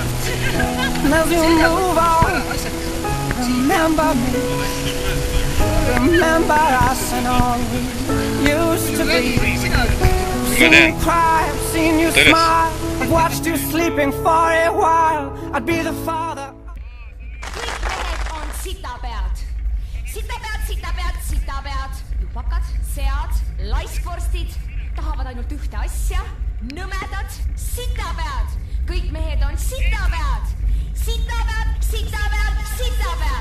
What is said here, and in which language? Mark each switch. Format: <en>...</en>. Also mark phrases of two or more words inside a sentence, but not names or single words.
<en>And as you move on, remember me. Remember us and all we used to be. I've seen you cry, I've seen you smile. I've watched you sleeping for a while. I'd be the father.</en> <et>Kõik mehed on sitapead. Sitapead, sitapead, sitapead. Jupakad, sead, laiskvorstid tahavad ainult ühte asja. Nõmedad, sitapead. Kõik mehed on sitapead. Sitapead, sitapead, sitapead.</et>